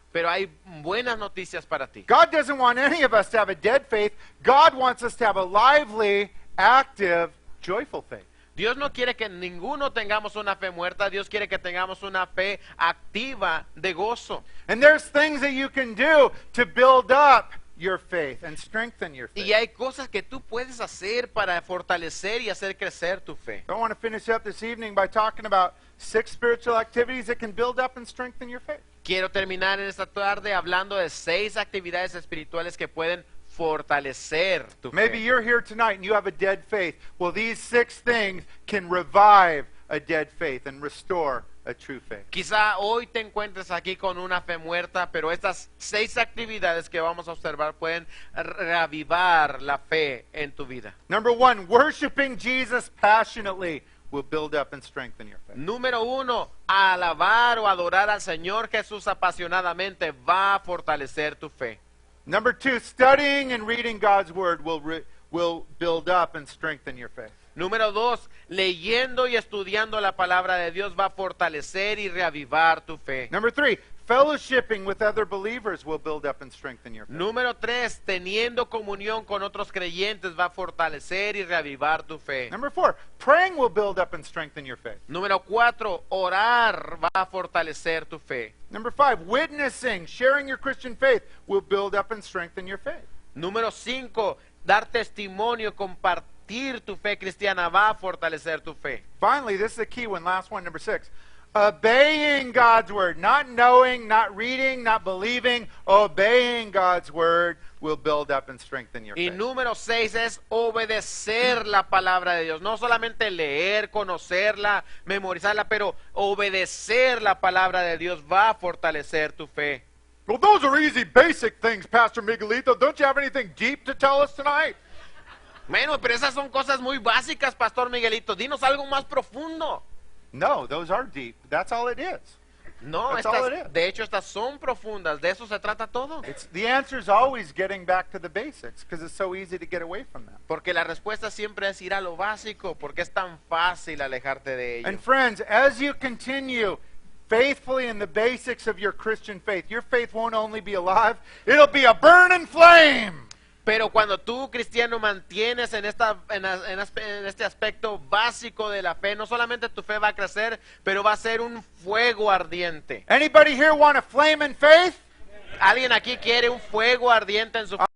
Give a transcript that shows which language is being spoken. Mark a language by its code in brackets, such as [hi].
[es] Pero hay buenas noticias para ti. [en] God doesn't want any of us to have a dead faith. God wants us to have a lively, active, joyful faith. [es] Dios no quiere que ninguno tengamos una fe muerta, Dios quiere que tengamos una fe activa de gozo. [en] And there's things that you can do to build up your faith and strengthen your faith. [es] Y hay cosas que tú puedes hacer para fortalecer y hacer crecer tu fe. [en] I want to finish up this evening by talking about 6 spiritual activities that can build up and strengthen your faith. [es] Quiero terminar en esta tarde hablando de 6 actividades espirituales que pueden fortalecer tu [en] Maybe [es] fe. [en] you're here tonight and you have a dead faith. Well, these 6 things can revive a dead faith and restore a true faith. [es] Quizá hoy te encuentres aquí con una fe muerta, pero estas 6 actividades que vamos a observar pueden reavivar la fe en tu vida. [en] Number 1, worshiping Jesus passionately will build up and strengthen your faith. [es] Número 1, alabar o adorar al Señor Jesús apasionadamente va a fortalecer tu fe. [en] Number 2, studying and reading God's word will build up and strengthen your faith. [es] Número 2, leyendo y estudiando la palabra de Dios va a fortalecer y reavivar tu fe. [en] Number 3, fellowshipping with other believers will build up and strengthen your faith. [es] Número 3, teniendo comunión con otros creyentes va a fortalecer y reavivar tu fe. [en] Number 4, praying will build up and strengthen your faith. [es] Número 4, orar va a fortalecer tu fe. [en] Number 5, witnessing, sharing your Christian faith will build up and strengthen your faith. [es] Número 5, dar testimonio, compartir tu fe cristiana va a fortalecer tu fe. [en] Finally, this is the key one, last one, number 6. Obeying God's word, not knowing, not reading, not believing, obeying God's word will build up and strengthen your [es] Y [en] faith. [es] número 6 es obedecer la palabra de Dios. No solamente leer, conocerla, memorizarla, pero obedecer la palabra de Dios va a fortalecer tu fe. [en] Well, those are easy, basic things, Pastor Miguelito. Don't you have anything deep to tell us tonight? [es] Bueno, pero esas son cosas muy básicas, Pastor Miguelito. Dinos algo más profundo. [en] No, those are deep. That's all it is. [es] No, [en] That's all it is. [es] de hecho estas son profundas. De eso se trata todo. [en] The answer is always getting back to the basics because it's so easy to get away from them. [es] Porque la respuesta siempre es ir a lo básico, porque es tan fácil alejarte de ello. [en] And friends, as you continue faithfully in the basics of your Christian faith, your faith won't only be alive, it'll be a burning flame. [es] Pero cuando tú, cristiano, mantienes en este aspecto básico de la fe, no solamente tu fe va a crecer, pero va a ser un fuego ardiente. [en] Anybody here want a flame in faith? [es] ¿Alguien aquí quiere un fuego ardiente en su fe?